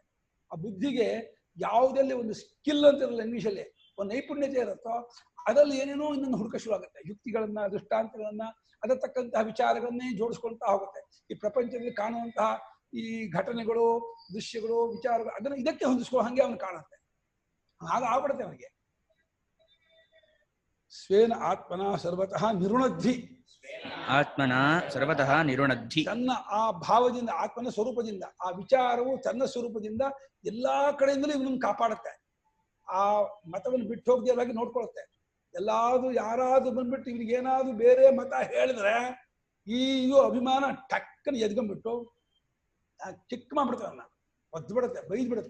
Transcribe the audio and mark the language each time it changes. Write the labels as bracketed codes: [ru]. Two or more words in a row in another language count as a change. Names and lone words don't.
[kn] ಆ ಬುದ್ಧಿಗೆ ಯಾವುದಲ್ಲಿ ಒಂದು ಸ್ಕಿಲ್ ಅಂತ ಇರಲ್ಲ, ಇಂಗ್ಲೀಷಲ್ಲಿ ಒಂದು ನೈಪುಣ್ಯತೆ ಇರುತ್ತೋ ಅದರಲ್ಲಿ ಏನೇನೋ ಇನ್ನೊಂದು ಹುಡುಕ ಶುರು ಆಗುತ್ತೆ. ಯುಕ್ತಿಗಳನ್ನ, ದೃಷ್ಟಾಂತಗಳನ್ನ, ಅದರ ತಕ್ಕಂತಹ ವಿಚಾರಗಳನ್ನೇ ಜೋಡಿಸ್ಕೊಳ್ತಾ ಹೋಗುತ್ತೆ. ಈ ಪ್ರಪಂಚದಲ್ಲಿ ಕಾಣುವಂತಹ ಈ ಘಟನೆಗಳು, ದೃಶ್ಯಗಳು, ವಿಚಾರಗಳು ಅದನ್ನ ಇದಕ್ಕೆ ಹೊಂದಿಸ್ಕೊ ಹಂಗೆ ಅವನು ಕಾಣುತ್ತೆ. ಆಗ ಆಗ್ಬಿಡುತ್ತೆ ಅವನಿಗೆ. [sa] ಸ್ವೇನ ಆತ್ಮನ ಸರ್ವತಃ ನಿರುಣದ್ಧಿ. ಆತ್ಮನ ಸರ್ವತಃ ನಿರುಣದ್ಧಿ. [kn] ತನ್ನ ಆ ಭಾವದಿಂದ, ಆತ್ಮನ ಸ್ವರೂಪದಿಂದ, ಆ ವಿಚಾರವು ತನ್ನ ಸ್ವರೂಪದಿಂದ ಎಲ್ಲಾ ಕಡೆಯಿಂದಲೂ ಇವನನ್ನು ಕಾಪಾಡುತ್ತೆ. ಆ ಮತವನ್ನು ಬಿಟ್ಟು ಹೋಗದಿರಾಗಿ ನೋಡ್ಕೊಳುತ್ತೆ. ಎಲ್ಲಾದ್ರೂ ಯಾರಾದ್ರೂ ಬಂದ್ಬಿಟ್ಟು ಇವ್ರಿಗೆ ಏನಾದ್ರು ಬೇರೆ ಮತ ಹೇಳಿದ್ರೆ ಈ ಇದು ಅಭಿಮಾನ ಟಕ್ಕನ ಎದ್ಕೊಂಡ್ಬಿಟ್ಟು ಚಿಕ್ಕ ಮಾಡ್ಬಿಡ್ತಾರೆ, ನನ್ನ ಒದ್ದು ಬಿಡುತ್ತೆ, ಬೈದ್ ಬಿಡುತ್ತೆ.